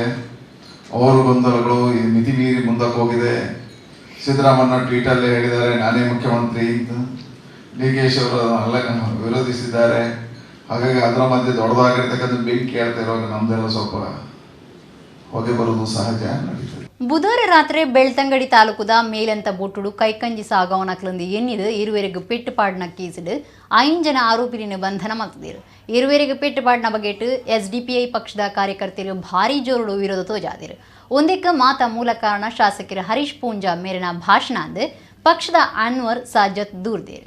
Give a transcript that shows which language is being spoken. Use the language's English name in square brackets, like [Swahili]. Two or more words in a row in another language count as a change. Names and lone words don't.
[Kannada] ಅವ್ರ ಗೊಂದಲಗಳು ಮಿತಿ ಮೀರಿ ಮುಂದಕ್ಕೆ ಹೋಗಿದೆ. ಸಿದ್ದರಾಮಯ್ಯ ಟ್ವೀಟಲ್ಲೇ ಹೇಳಿದ್ದಾರೆ ನಾನೇ ಮುಖ್ಯಮಂತ್ರಿ ಅಂತ. DKC ಅವರು ವಿರೋಧಿಸಿದ್ದಾರೆ. ಹಾಗಾಗಿ ಅದರ ಮಧ್ಯೆ ದೊಡ್ಡದಾಗಿರ್ತಕ್ಕಂಥ ಬೆಂಕಿ ಕೇಳ್ತಾ ಇರುವಾಗ ನಮ್ದೆಲ್ಲ ಸ್ವಲ್ಪ ಹೊಗೆ ಬರುವುದು ಸಹಜ ನಡೀತದೆ. [Tulu] ಬುಧವಾರ ರಾತ್ರಿ ಬೆಳ್ತಂಗಡಿ ತಾಲೂಕುದ ಮೇಲಂತ ಬೊಟ್ಟುಡು ಕೈಕಂಜಿ ಸಾಗವನಕ್ಲಂದು ಎನ್ನಿದು ಇರುವೆರಿಗೆ ಪೆಟ್ಟುಪಾಡಿನ ಕೇಸಿಡು 5 ಜನ ಆರೋಪಿನ ಬಂಧನ ಮಾಡ್ತಿದ್ದರು. ಇರುವೆರಿಗೆ ಪೆಟ್ಟುಪಾಡಿನ ಬಗೆಟ್ SDPI ಪಕ್ಷದ ಕಾರ್ಯಕರ್ತರು ಭಾರಿ ಜೋರುಡು ವಿರೋಧ ತೋಜಾದಿರು. ಒಂದಕ್ಕೆ ಮಾತ ಮೂಲ ಕಾರಣ ಶಾಸಕರು ಹರೀಶ್ ಪೂಂಜಾ ಮೇರಿನ ಭಾಷಣ ಅಂದು ಪಕ್ಷದ ಅನ್ವರ್ ಸಾಜತ್ ದೂರ್ದೇರು.